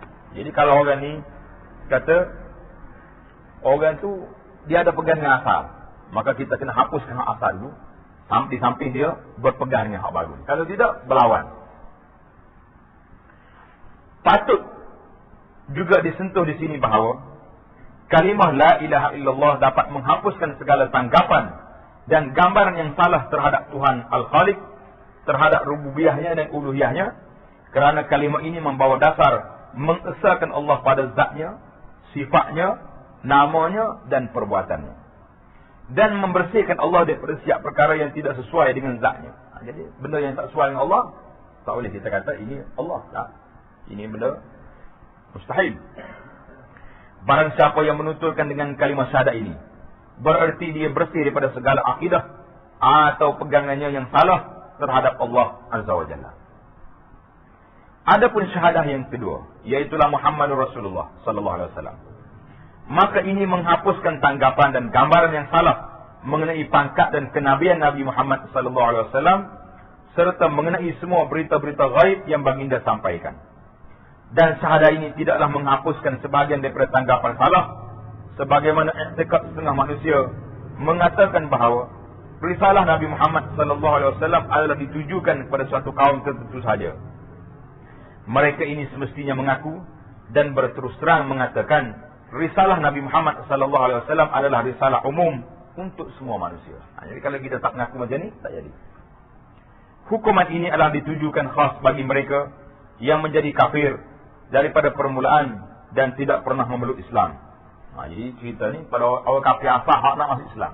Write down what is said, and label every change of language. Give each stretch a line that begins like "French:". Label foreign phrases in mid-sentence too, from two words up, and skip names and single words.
Malay: Jadi kalau orang ni kata orang tu dia ada pegangan asal, maka kita kena hapuskan hak asal dulu, di samping dia berpegang dengan hak baru. Kalau tidak, berlawan. Patut juga disentuh di sini bahawa kalimah
Arabic: لا إله إلا الله
Malay: dapat menghapuskan segala tanggapan dan gambaran yang salah terhadap Tuhan Al-Khaliq, terhadap rububiyahnya dan uluhiyahnya, kerana kalimah ini membawa dasar mengesahkan Allah pada zatnya, sifatnya, namanya dan perbuatannya, dan membersihkan Allah daripada setiap perkara yang tidak sesuai dengan zatnya. Jadi benda yang tak sesuai dengan Allah, tak boleh kita kata ini Allah. Tak. Ini benda mustahil. Barang siapa yang menuturkan dengan kalimah syahadah ini, bererti dia bersih daripada segala akidah atau pegangannya yang salah terhadap Allah
Arabic: عز وجل.
Malay: Adapun syahadah yang kedua, iaitulah
Arabic: محمد رسول الله صلى الله عليه وسلم,
Malay: maka ini menghapuskan tanggapan dan gambaran yang salah mengenai pangkat dan kenabian Nabi Muhammad
Arabic: صلى الله عليه وسلم,
Malay: serta mengenai semua berita-berita ghaib yang baginda sampaikan. Dan syahadah ini tidaklah menghapuskan sebahagian daripada tanggapan salah, sebagaimana i'tikad setengah manusia mengatakan bahawa risalah Nabi Muhammad
Arabic: صلى الله عليه وسلم
Malay: adalah ditujukan kepada suatu kaum tertentu saja. Mereka ini semestinya mengaku dan berterus terang mengatakan risalah Nabi Muhammad
Arabic: صلى الله عليه وسلم
Malay: adalah risalah umum untuk semua manusia. Jadi kalau kita tak mengaku macam ni, tak jadi. Hukuman ini adalah ditujukan khas bagi mereka yang menjadi kafir daripada permulaan dan tidak pernah memeluk Islam. Jadi cerita ni pada orang kafir asal hak nak masuk Islam.